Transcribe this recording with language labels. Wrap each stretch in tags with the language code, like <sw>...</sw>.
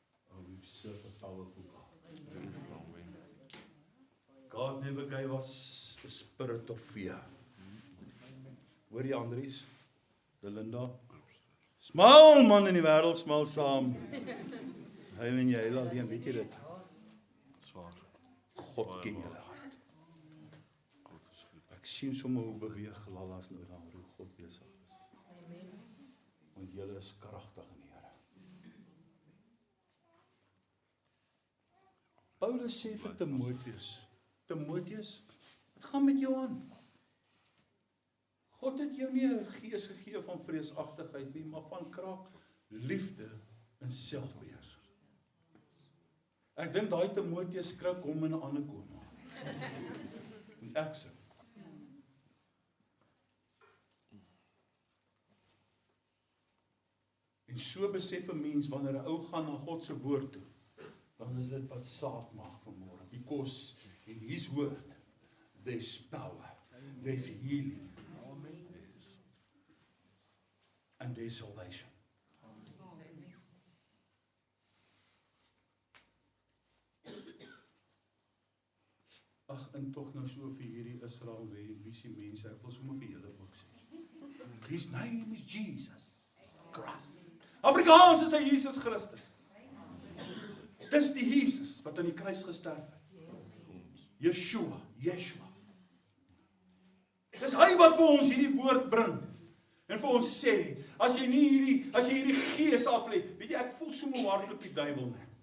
<en>Oh, we serve a powerful God. God never gave us a spirit of fear.</en> <af>Hoor jy Andries? Belinda? Smaal man in die wêreld, smaal saam. Hy en jy alleen, weet jy dit? Zwaar. God ken julle hart. Ek sien sommer hoe beweeg Lalas nou daar, hoe God besig is. Amen. Want julle is kragtig in die Here. Paulus sê vir Timoteus, Timoteus, wat gaan met jou aan? God het jou nie 'n gees gegee van vreesagtigheid nie, maar van krag, liefde en selfbeheersing. Ek dink daai Timoteus skrik hom in 'n ander koma. En ek sê. En so besef 'n mens wanneer 'n ou gaan na God se woord toe, dan is dit wat saak maak vanmôre.</af> <en>Because in his word there's power, there's healing, and there's salvation.</en> <af>Ag, en tog nou so vir hierdie Israel visie mense, ek wil sommer vir julle ook sê.</af> <en>His name is Jesus Christ.</en> <af>Afrikaans is hy Jesus Christus. Dis die Jesus wat aan die kruis gesterf het. Yeshua. Dis hy wat vir ons hierdie woord bring. En vir ons sê, as jy hierdie gees aflê, weet jy, ek voel so hardloop die duiwel nie.</af>